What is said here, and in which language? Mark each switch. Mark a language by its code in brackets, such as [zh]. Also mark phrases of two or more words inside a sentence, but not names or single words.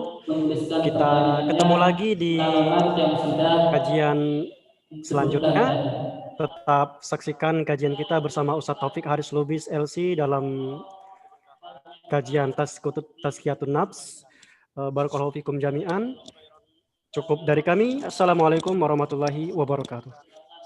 [id] Kita ketemu lagi di kajian selanjutnya. Tetap saksikan kajian kita bersama Ustaz Taufik Haris Lubis LC dalam kajian Tazkiyatun Nafs. [ar] بارك الله فيكم جميعا. [id] Cukup dari kami. [ar] السلام عليكم ورحمة الله وبركاته.